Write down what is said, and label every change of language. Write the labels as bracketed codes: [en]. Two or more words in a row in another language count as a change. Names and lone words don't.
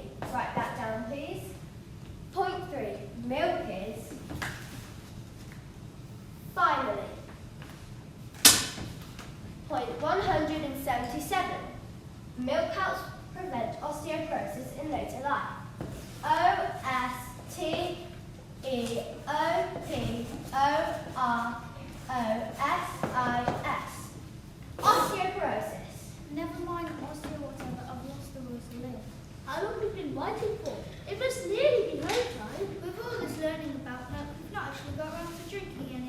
[en] Write that down, please. Point 3. Milk is... Finally, point 177. Milk helps prevent osteoporosis in later life. O-S-T-E-O-P-O-R-O-S-I-S. Osteoporosis. Never mind osteo whatever, I've lost the will to live. How long have we been waiting for? It must nearly be lunchtime. With all this learning about milk, we've not actually got around to drinking any.